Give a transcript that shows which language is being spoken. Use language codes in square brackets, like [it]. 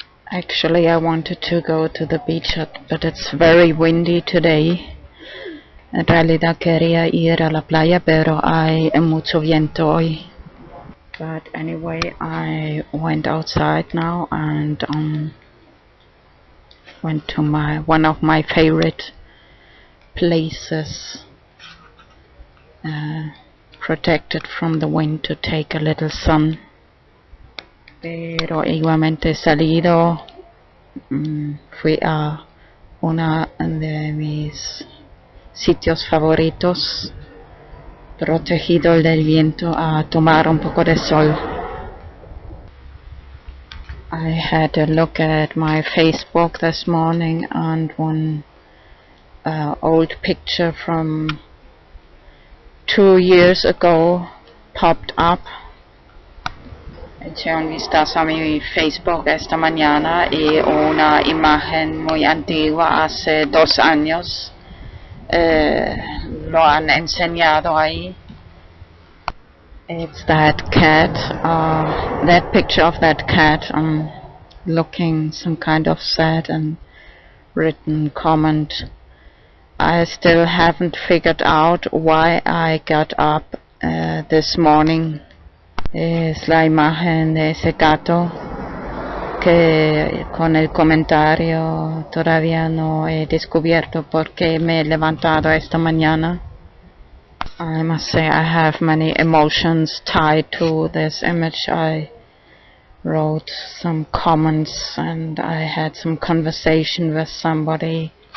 [en] Actually, I wanted to go to the beach, but it's very windy today. [es] En realidad quería ir a la playa, pero hay mucho viento hoy. [en] But anyway, I went outside now and went to one of my favorite places, protected from the wind, to take a little sun. [es] Pero igualmente he salido, fui a uno de mis sitios favoritos, protegido del viento, a tomar un poco de sol. [en] I had a look at my Facebook this morning and one old picture from 2 years ago popped up. [es] Eché un vistazo a mi Facebook esta mañana y una imagen muy antigua, hace 2 años. Lo han enseñado ahí. [en] It's that cat, that picture of that cat looking some kind of sad, and written comment: I still haven't figured out why I got up this morning. [es] Es la imagen de ese gato que con el comentario: todavía no he descubierto por qué me he levantado esta mañana. [en] I must say I have many emotions tied to this image. I wrote some comments and I had some conversation with somebody.